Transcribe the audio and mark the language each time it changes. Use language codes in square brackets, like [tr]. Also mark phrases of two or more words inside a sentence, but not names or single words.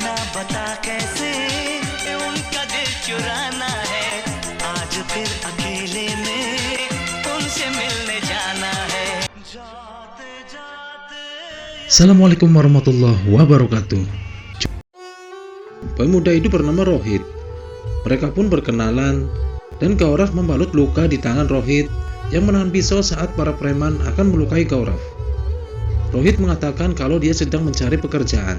[hi] बता कैसे उनका दिल चुराना है आज फिर अकेले में उनसे मिलने जाना है जाते जाते। [ar] السلام عليكم ورحمة الله وبركاته. [id] Pemuda itu bernama Rohit. Mereka pun berkenalan dan Gaurav membalut luka di tangan Rohit yang menahan pisau saat para preman akan melukai Gaurav. Rohit mengatakan kalau dia sedang mencari pekerjaan.